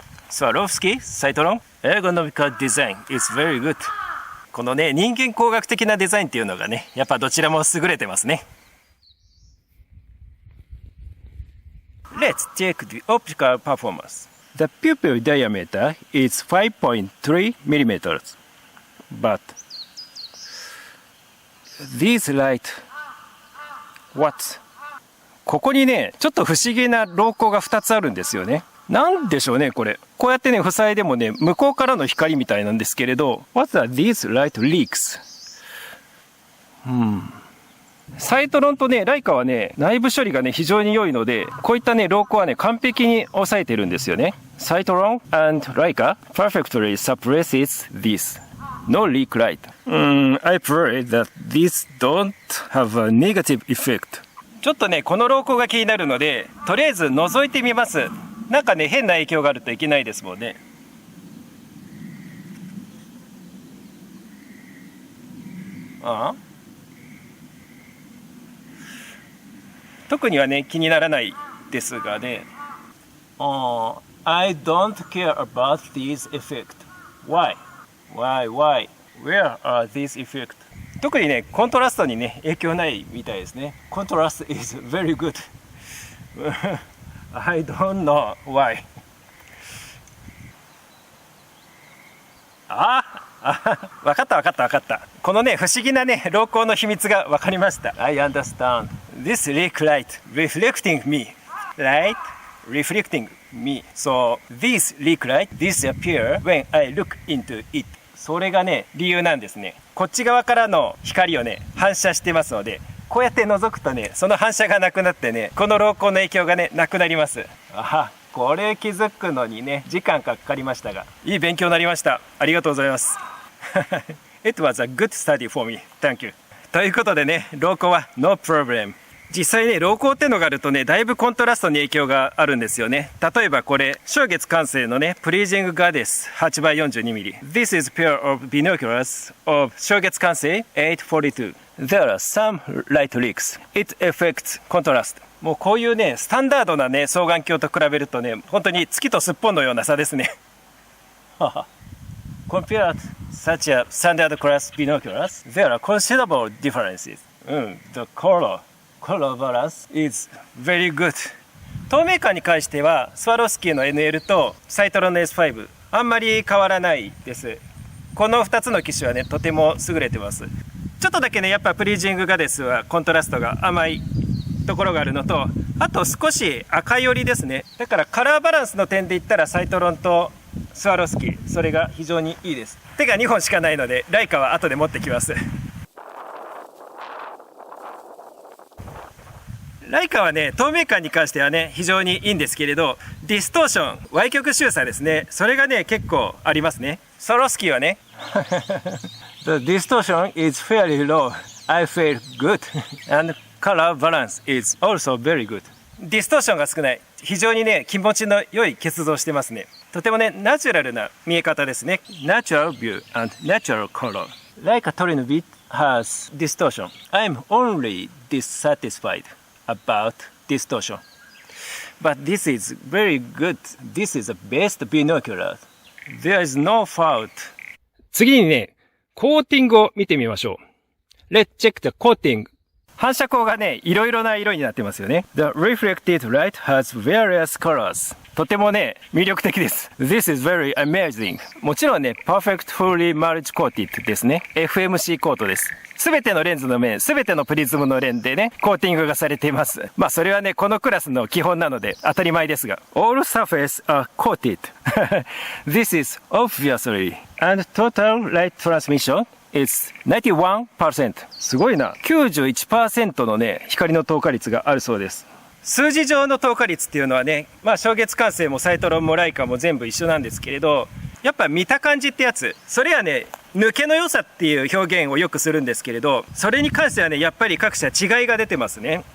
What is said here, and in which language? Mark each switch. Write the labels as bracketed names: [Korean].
[English] Swarovski, サイトロン ergonomic design is very good. [Japanese] このね、人間工学的なデザインっていうのがね、やっぱどちらも優れてますね。 [English] Let's check the optical performance. The pupil diameter is 5.3 millimeters. But these light, what? [Japanese] ここにね、ちょっと不思議な瞳孔が2つあるんですよね。なんでしょうね、これ。こうやってね、塞いでもね、向こうからの光みたいなんですけれど、 [English] What are these light leaks? [Japanese] サイトロンとね、ライカはね、内部処理がね、非常に良いので、こういったね、瞳孔はね、完璧に抑えてるんですよね。 [English] サイトロン and ライカ perfectly suppresses this. No leak light. I pray that this don't have a negative effect. [Japanese] ちょっとね、この瞳孔が気になるので、とりあえず覗いてみます。なんかね、変な影響があるといけないですもんね。特にはね、気にならないですがね。 [English] I don't care about these effects. Why? Where are these effects? [Japanese] 特にね、コントラストにね、影響ないみたいですね。コントラスト [English] is very good. I don't know why. [Japanese] わかった。このね、不思議なね、瞳孔の秘密がわかりました。 [English] I understand. This leak light reflecting me. Light reflecting me. So, this leak light disappear when I look into it. [Japanese] それがね、理由なんですね。こっち側からの光をね、反射してますので、こうやって覗くとね、その反射がなくなってね、この瞳孔の影響がね、なくなります。これ気づくのにね、時間かかりましたが、いい勉強になりました。ありがとうございます。 [English] It was a good study for me. Thank you. [Japanese] ということでね、瞳孔は [English] No problem。 [Japanese] 実際ね、瞳孔ってのがあるとね、だいぶコントラストに影響があるんですよね。例えばこれ、正月完成のね、Pleasing Goddess 8x42mm。 [English] This is pair of binoculars of 正月完成842。 There are some light leaks. It affects contrast. [Japanese] もうこういうね、スタンダードなね、双眼鏡と比べるとね、本当に月とすっぽんのような差ですね。 [English] Compared such a standard class binoculars, there are considerable differences. The color balance is very good. [Japanese] 透明感に関してはスワロフスキーの NL とサイトロンの S5 あんまり変わらないです。この2つの機種はねとても優れてます。ちょっとだけねやっぱプリージングガデスはコントラストが甘いところがあるのと、あと少し赤寄りですね。だからカラーバランスの点で言ったらサイトロンとスワロフスキーそれが非常にいいです。手が2本しかないのでライカは後で持ってきます。ライカはね透明感に関してはね非常にいいんですけれど、ディストーション歪曲周差ですね、それがね結構ありますね。スワロフスキーはね [English] The distortion is fairly low. I feel good and color balance is also very good. [Japanese] ディストーションが少ない、非常にね気持ちの良い結像してますね。とてもねナチュラルな見え方ですね。 [English] Natural view and natural color. Like a Torino bit has distortion. I'm only dissatisfied about distortion. But this is very good. This is the best binocular. There is no fault. [Japanese] 次にねコーティングを見てみましょう。 [English] Let's check the coating。 [Japanese] 反射光がね、いろいろな色になってますよね。 [English] The reflected light has various colors. [Japanese] とてもね、魅力的です。 [English] This is very amazing. [Japanese] もちろんね、Perfect Fully Mulch Coated ですね。FMC コートです。すべてのレンズの面、すべてのプリズムのレンでね、コーティングがされています。まあそれはね、このクラスの基本なので当たり前ですが。 [English] All surfaces are coated. This is obviously and total light transmission.It's 91%。 [Japanese] すごいな。 91% のね、光の透過率があるそうです。数字上の透過率っていうのはね、まあ、正月完成もサイトロンもライカも全部一緒なんですけれど、やっぱ見た感じってやつ、それはね、抜けの良さっていう表現をよくするんですけれど、それに関してはね、やっぱり各社違いが出てますね。